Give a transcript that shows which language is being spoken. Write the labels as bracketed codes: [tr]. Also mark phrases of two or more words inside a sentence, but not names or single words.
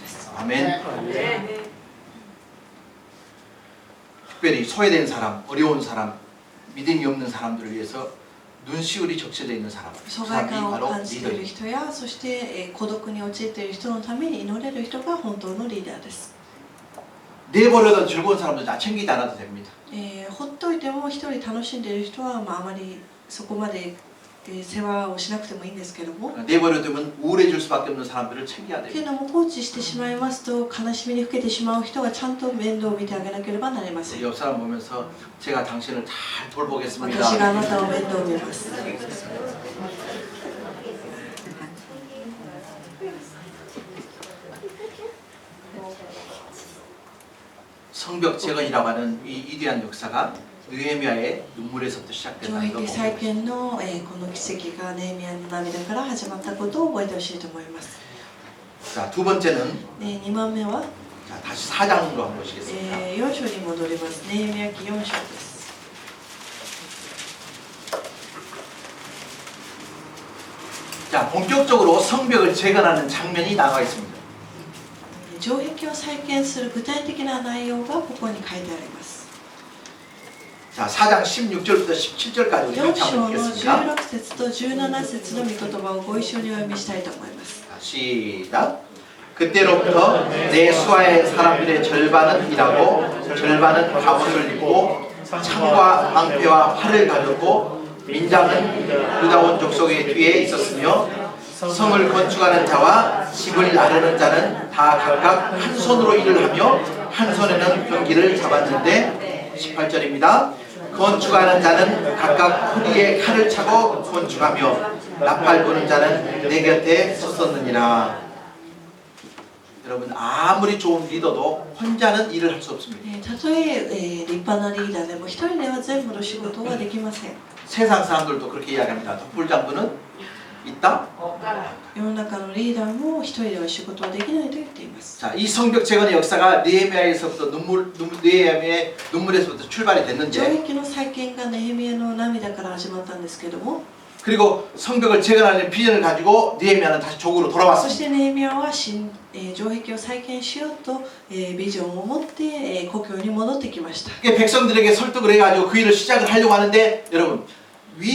[ko] 아멘. 네. 특별히 소외된 사람, 어려운 사람, 믿음이 없는 사람들을 위해서 눈시울이 적셔져 있는 사람. 그 [ja] 疎外 [ko] 사람이 [ja] 感を [ko] 바로 [ja] 感じている [ko] 리더입니다. [ja] 人やそして孤独に陥っている人のために祈れる人が本当のリーダーです [ko] 내버려도 즐거운 사람들 다 챙기지 않아도 됩니다. [ja] ほっといても一人楽しんでいる人は、あまりそこまで世話をしなくてもいいんですけども [ko] 내버려두면 우울해질 수밖에 없는 사람들을 챙겨야 [ja] け [ko] 됩니다. [ja] ども放置してしまいますと悲しみにふけてしまう人はちゃんと面倒を見てあげなければなりません [ko] 옆 사람 보면서 제가 당신을 잘 [ja] 私があ [ko] 돌보겠습니다. [ja] なたを面倒を見ます [ko] 성벽 재건이라고 하는 이 위대한 역사가 느헤미야의 눈물에서부터 [ja] 城 [ko] 시작된다는 걸 [ja] 壁再 [ko] 보고 [ja] 建の、この奇跡がネヘミヤの涙から始まったことを覚えてほしいと思います [ko] 자, 두 번째는 [ja] 2 番目は、 [ko] 자, 다시 4장으로 한번 보시겠습니다. [ja] 4 章に戻りますネヘミヤ記4章です [ko] 자, 본격적으로 성벽을 재건하는 장면이 나와 있습니다. [ja] 城壁を再建する具体的な内容がここに書いてあります [ko] 자, 4장 16절부터 17절까지 우리 [ja] 4 [ko] 같이 [ja] 章 [ko] 한번 [ja] の [ko] 읽겠습니다. [ja] 16節と17節の御言葉をご一緒にお読みしたいと思います [ko] 자, 시작. 그때로부터 내 수하의 사람들의 절반은 일하고 절반은 갑옷을 입고 창과 방패와 활을 가졌고 민장은 유다온 족속의 뒤에 있었으며 성을 건축하는 자와 집을 나르는 자는 다 각각 한 손으로 일을 하며 한 손에는 병기를 잡았는데 18절입니다. 건축하는 자는 각각 허리에 칼을 차고 건축하며 나팔 부는 자는 내 곁에 섰었느니라. 여러분 아무리 좋은 리더도 혼자는 일을 할 수 없습니다. [ja] たとえ立派なリーダーでも一人では全部の仕事はできません [ko] 세상 사람들도 그렇게 이야기합니다. 덕불장군은 있다. [ja] 世の中のリーダーも一人では仕事はできないと言っています [ko] 자, 이 성벽 재건의 역사가 느헤미야에서부터 느헤미야의 눈물에서부터 출발이 [ja] 城 [ko] 됐는데, [ja] 壁の再建がネヘミヤの涙から始まったんですけども [ko] 그리고 성벽을 재건하는 비전을 가지고 느헤미야는 다시 조국으로 [ja] そし [ko] 돌아왔습니다. [ja] てネヘミヤは城壁を再建しようとビジョンを持って故郷に戻ってきました [ko] 백성들에게 설득을 해가지고 그 일을 시작을 하려고 하는데, 여러분